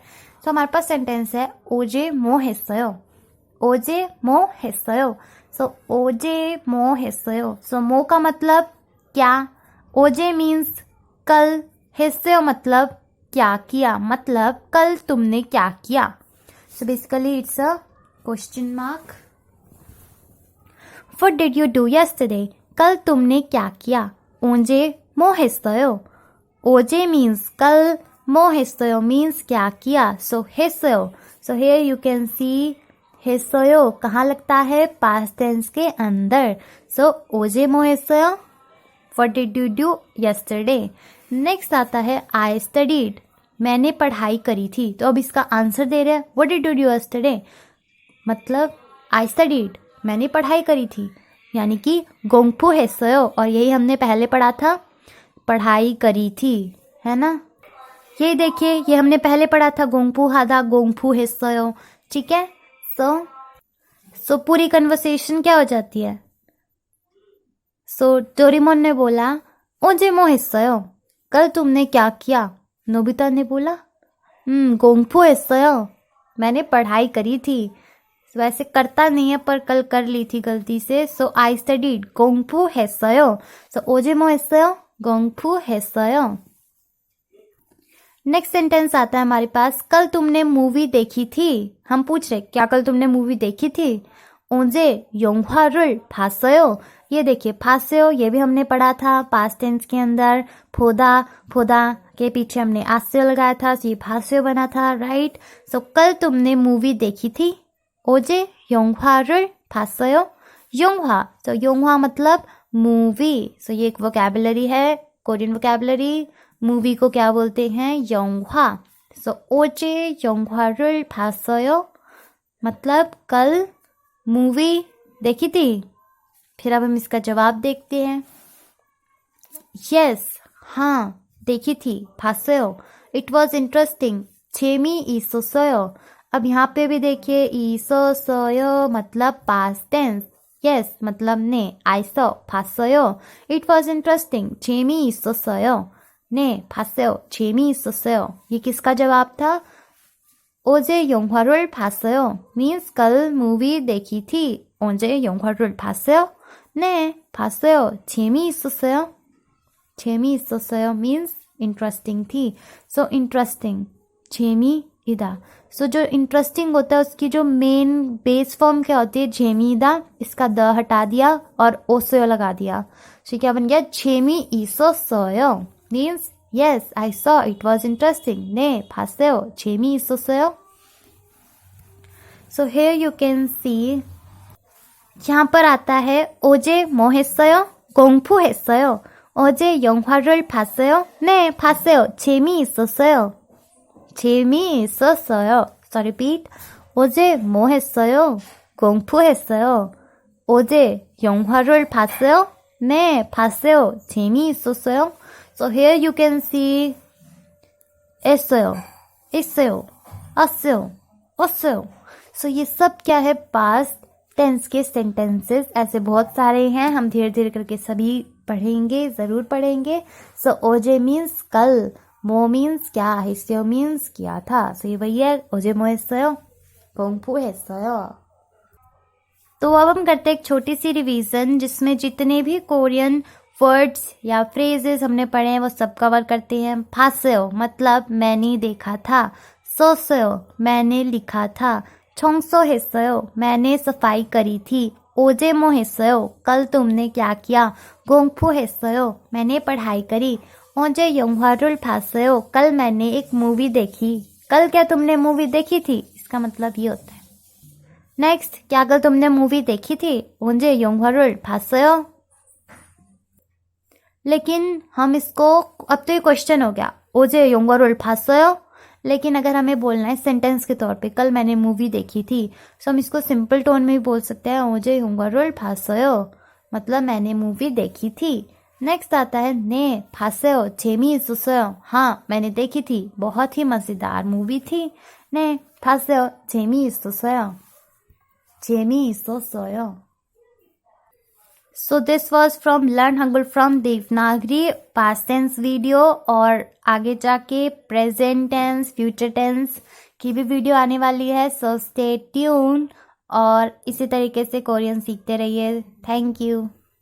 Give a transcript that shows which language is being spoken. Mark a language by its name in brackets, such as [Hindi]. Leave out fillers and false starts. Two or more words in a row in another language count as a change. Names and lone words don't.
[Hindi] तो हमारे पास सेंटेंस है [Korean] 어제 뭐 했어요, 어제 뭐 했어요. [Hindi] सो [Korean] 어제 뭐 했어요, [Hindi] सो मो का मतलब क्या, ओजे मीन्स कल, 했어요 मतलब क्या किया, मतलब कल तुमने क्या किया। [English] so basically it's a question mark. What did you do yesterday? [Hindi] कल तुमने क्या किया, [Korean] 어제 뭐 했어요. [Hindi] ओजे मीन्स कल, [Korean] 뭐 했어요 [Hindi] मीन्स क्या किया, सो 했어요। सो [English] here you can see [Hindi] 했어요 कहाँ लगता है, [English] past tense [Hindi] के अंदर। [Korean] सो 어제 뭐 했어요. [English] What did you do yesterday? [Hindi] नेक्स्ट आता है [English] I studied, [Hindi] मैंने पढ़ाई करी थी। तो अब इसका आंसर दे रहे हैं [English] What did you do yesterday? [Hindi] मतलब [English] I studied, [Hindi] मैंने पढ़ाई करी थी, यानी कि 공부했어요, और यही हमने पहले पढ़ा था, पढ़ाई करी थी, है ना। ये देखिए ये हमने पहले पढ़ा था 공부하다, 공부했어요, ठीक है। सो पूरी कन्वर्सेशन क्या हो जाती है। सो डोरेमोन ने बोला [Korean] 어제 뭐 했어요, [Hindi] कल तुमने क्या किया। नोबिता ने बोला 공부했어요, मैंने पढ़ाई करी थी। वैसे करता नहीं है पर कल कर ली थी गलती से। [English] so I studied [Korean] 공부했어요। सो 어제 뭐 했어요, 공부했어요। [English] next sentence [Hindi] आता है हमारे पास कल तुमने मूवी देखी थी। हम पूछ रहे क्या कल तुमने मूवी देखी थी। [Korean] 어제 영화를 봤어요, [Hindi] ये देखिए 봤어요 ये भी हमने पढ़ा था [English] past tense [Hindi] के अंदर। फोदा के पीछे हमने आस्यो लगाया था, ये 봤어요 बना था, राइट। सो कल तुमने मूवी देखी थी, [Korean] 어제 영화를 봤어요. [Hindi] 영화, सो 영화 मतलब मूवी। सो ये एक वोकैबुलरी है, [English] Korean vocabulary. [Hindi] मूवी को क्या बोलते हैं, 영화। सो [Korean] 어제 영화를 봤어요 [Hindi] मतलब कल मूवी देखी थी। फिर अब हम इसका जवाब देखते हैं। यस, हाँ देखी थी, 봤어요। [English] it was interesting, 재미있었어요। [Hindi] अब यहाँ पे भी देखिए 있었어요 मतलब [English] past tense, [Hindi] यस मतलब ने, [English] I saw, 봤어요। it was interesting, [Korean] 재미있었어요। ने, 봤어요, 재미있었어요। [Hindi] ये किसका जवाब था। [Korean] 어제 영화를 봤어요 [Hindi] मीन्स कल मूवी देखी थी। [Korean] 어제 영화를 봤어요? 네, 봤어요। 재미있었어요? 재미있었어요 [Hindi] मीन्स इंटरेस्टिंग थी। सो इंटरेस्टिंग, 재미이다। सो जो इंटरेस्टिंग होता है उसकी जो मेन बेस फॉर्म क्या होती है, 재미이다। इसका द हटा दिया और ओसयो लगा दिया। सो क्या बन गया, [English] 재미있었어요 मीन्स yes, I saw, it was interesting. [Korean] 네, 봤어요. 재미있었어요. [English] So here you can see, [Hindi] यहाँ पर आता है [Korean] 어제 뭐 했어요? 공부했어요. 어제 영화를 봤어요? 네, 봤어요. 재미있었어요. 재미있었어요. [English] So repeat. [Korean] 어제 뭐 했어요? 공부했어요. 어제 영화를 봤어요? 네, 봤어요. 재미있었어요? [English] So here you can see [Korean] 있어요, 있어요, 왔어요, 왔어요. [Hindi] So ये सब क्या है? [English] past tense [Hindi] के सेंटेंसेस. ऐसे बहुत सारे हैं, हम धीरे धीरे करके सभी पढ़ेंगे, ज़रूर पढ़ेंगे. सो ओजे मीन्स कल, मो मीन्स क्या, हिस्यो मीन्स किया था. सो ये वही है, [Korean] 어제 뭐 했어요, 공부했어요. [Hindi] तो अब हम करते हैं एक छोटी सी रिवीजन जिसमें जितने भी [English] Korean words [Hindi] या फ्रेजेस हमने पढ़े हैं वो सब कवर करते हैं. 봤어요 मतलब मैंने देखा था. 썼어요 मैंने लिखा था. 청소했어요 मैंने सफाई करी थी. [Korean] 어제 뭐 했어요 [Hindi] कल तुमने क्या किया. 공부했어요 मैंने पढ़ाई करी. [Korean] 어제 영화를 봤어요 [Hindi] कल मैंने एक मूवी देखी. कल क्या तुमने मूवी देखी थी, इसका मतलब ये होता है. नेक्स्ट, क्या कल तुमने मूवी देखी थी. [Korean] 언제 영화를 봤어요. [Hindi] लेकिन हम इसको, अब तो ये क्वेश्चन हो गया, [Korean] 어제 영화를 봤어요. [Hindi] लेकिन अगर हमें बोलना है सेंटेंस के तौर पे, कल मैंने मूवी देखी थी, तो हम इसको सिंपल टोन में भी बोल सकते हैं, [Korean] 어제 영화를 봤어요 [Hindi] मतलब मैंने मूवी देखी थी. नेक्स्ट आता है [Korean] 네 봤어요 재미있었어요. [Hindi] हाँ मैंने देखी थी, बहुत ही मज़ेदार मूवी थी. [Korean] ने 봤어요 재미있었어요. 재미있었어요. [English] So this was from Learn Hangul from Devanagari past tense video. [Hindi] और आगे जाके [English] present tense, future tense [Hindi] की भी वीडियो आने वाली है. [English] So stay tuned [Hindi] और इसी तरीके से कोरियन सीखते रहिए. [English] thank you.